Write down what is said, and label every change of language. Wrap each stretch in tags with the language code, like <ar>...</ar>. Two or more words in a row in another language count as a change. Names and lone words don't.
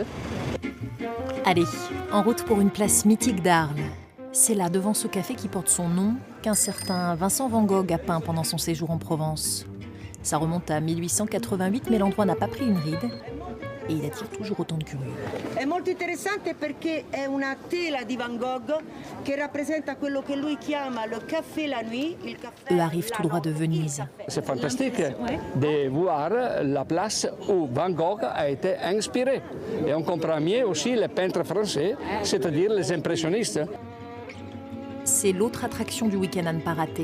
<fr>Allez, en route pour une place mythique d'Arles. C'est là, devant ce café qui porte son nom, qu'un certain Vincent van Gogh a peint pendant son séjour en Provence. Ça remonte à 1888, mais l'endroit n'a pas pris une ride. Et il attire toujours autant de curieux.</fr> <it>È molto interessante perché è una tela di Van Gogh che rappresenta quello che lui chiama</it> <fr>le café la nuit. Eux arrivent tout droit de Venise. C'est fantastique de voir la place où Van Gogh a été inspiré. Et on comprend mieux aussi les peintres français, c'est-à-dire les impressionnistes. C'est l'autre attraction du week-end à ne pas rater.</fr>